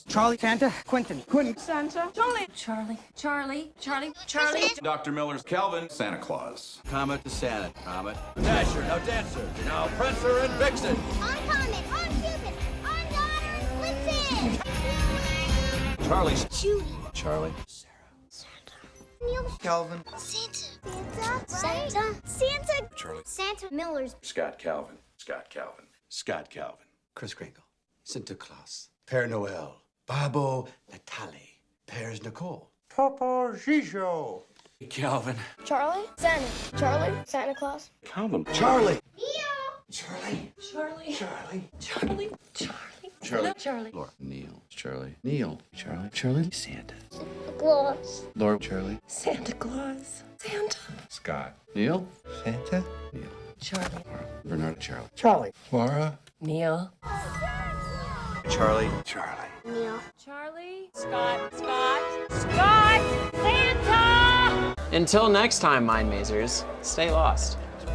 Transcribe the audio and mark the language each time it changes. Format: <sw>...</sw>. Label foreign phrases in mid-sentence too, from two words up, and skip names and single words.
<en>Charlie. Santa. Quentin. Santa. Charlie. Dr. Miller's Calvin, Santa Claus. Comet to Santa, Comet, Dasher, now Dancer, now Prancer and Vixen. On Comet. On Cupid. On Donner. Blitzen. Charlie, Judy. Charlie, Neil. Calvin. Santa. Charlie, Santa Miller's. Scott Calvin. Chris Kringle, Santa Claus, Père Noël, Babo Natale, Père Nicole, Papa Gijo. Calvin, Charlie? Santa Claus? Calvin, Charlie, Charlie. Laura, Neil, Charlie, Santa, Claus. Laura, Charlie, Santa Claus. Santa. Scott, Neil, Santa, Neil, Charlie. Bernard, Charlie, Laura, Neil. Charlie, Neil. Charlie. Scott. Santa. Until next time, Mind Mazers, stay lost.</en>